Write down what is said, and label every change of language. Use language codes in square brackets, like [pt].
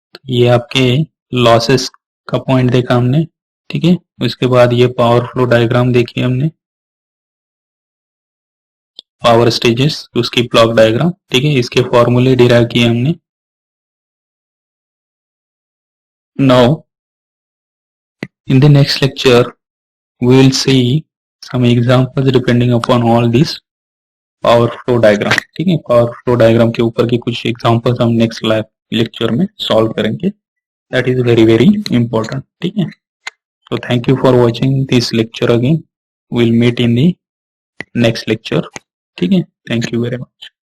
[hi] ये आपके लॉसेस का पॉइंट देखा हमने, ठीक है, उसके बाद ये पावर फ्लो डायग्राम देखी हमने, पावर स्टेजेस, उसकी ब्लॉक डायग्राम, ठीक है, इसके फॉर्मूले डिराइव किए हमने। [en] now in the next lecture we will see some examples depending upon all these [hi] power flow diagram, ठीक है। पावर फ्लो डायग्राम के ऊपर के कुछ एग्जांपल्स हम नेक्स्ट लेक्चर में सॉल्व करेंगे, [en] that is very very important, [hi] ठीक है। [en] So thank you for watching this lecture again. We'll meet in the next lecture. [hi] ठीक है, [en] thank you very much.